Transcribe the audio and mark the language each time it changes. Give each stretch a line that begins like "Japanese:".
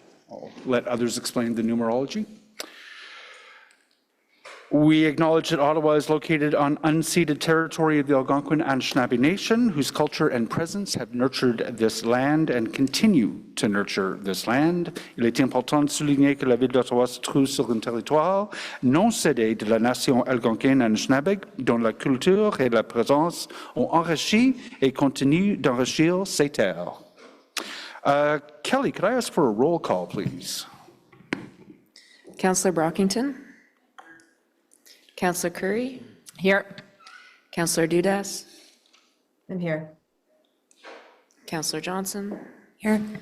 English: I'll let others explain the numerology. We acknowledge that Ottawa is located on unceded territory of the Algonquin and Anishinaabe Nation, whose culture and presence have nurtured this land and continue to nurture this land.
French: Il est important de souligner que la ville d'Ottawa se trouve sur un territoire non cédé de la nation algonquine Anishinaabe, dont la culture et la présence ont enrichi et continuent d'enrichir ces terres.
English: Kelly, could I ask for a roll call, please? Councillor Brockington. Councillor Curry. Here. Councillor Dudas. I'm here. Councillor Johnson. Here.